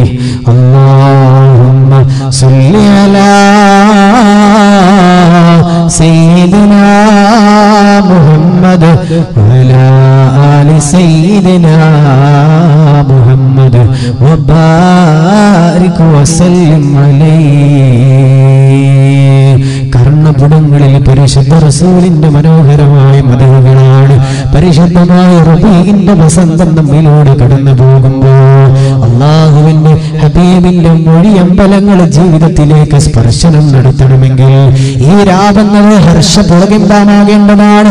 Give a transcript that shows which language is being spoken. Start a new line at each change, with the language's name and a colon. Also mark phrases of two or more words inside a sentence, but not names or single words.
Arabic: اللهم صل على سيدنا محمد وعلى آل سيدنا محمد وبارك وسلم عليه.
Malayalam: കർണപുടങ്ങളിൽ പരിശുദ്ധ റസൂലിന്റെ മനോഹരമായ മദഹുകളാണ് പരിശുദ്ധമായ റബീഇന്റെ വസന്തം നമ്മിലൂടെ കടന്നു പോകുമ്പോൾ അല്ലാഹുവിന്റെ ഹബീബിന്റെ മൊഴിയമ്പലങ്ങൾ ജീവിതത്തിലേക്ക് സ്പർശനം നടത്തണമെങ്കിൽ ഈ രാവെന്നത് ഹർഷപുളകിമ്പാമാകേണ്ടതാണ്.